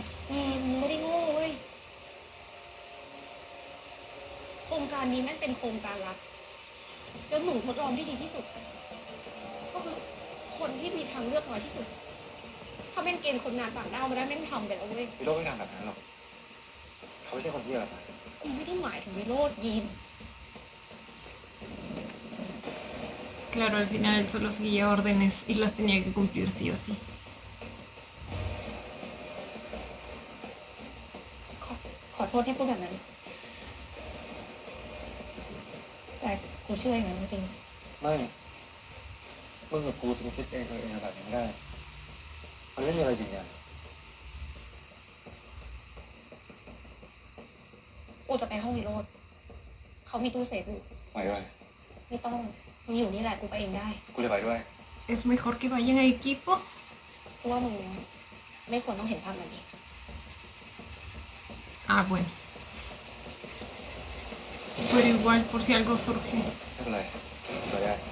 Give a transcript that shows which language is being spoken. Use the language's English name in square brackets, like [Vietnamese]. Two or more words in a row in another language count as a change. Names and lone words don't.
[Thai] มึงไม่ได้โง่เว้ย โครงการนี้แม่งเป็นโครงการลับ แล้วหนูทดลองที่ดีที่สุด ก็คือคนที่มีทางเลือกน้อยที่สุด ถ้าแม่งเกณฑ์คนงานต่างด้าวมาได้แม่งทำไปแล้วเว้ย พี่โรจน์ไม่ทำแบบนั้นหรอก เขาไม่ใช่คนที่แบบนั้น กูไม่ได้หมายถึงวิโรจน์ยีน [Spanish] Claro, al final él solo seguía órdenes y las tenía que cumplir sí o sí. [Thai] ขอโทษที่พูดแบบนั้น แต่กูเชื่ออย่างนั้นจริง ไม่มึงกับกูจะไปคิดเองแบบนี้ไม่ได้ มันไม่มีอะไรยืนยัน กูจะไปห้องวิโรจน์เขามีตู้เซฟอยู่ ไปด้วย ไม่ต้องมึงอยู่นี่แหละกูไปเองได้ กูจะไปด้วย [Spanish] Es mejor que vayan a equipo. [Thai] กูว่ามึงไม่ควรต้องเห็นภาพนั้นอีก [Spanish] Ah, bueno. Pero igual, por si algo surge. [Thai] ไม่เป็นไรไปได้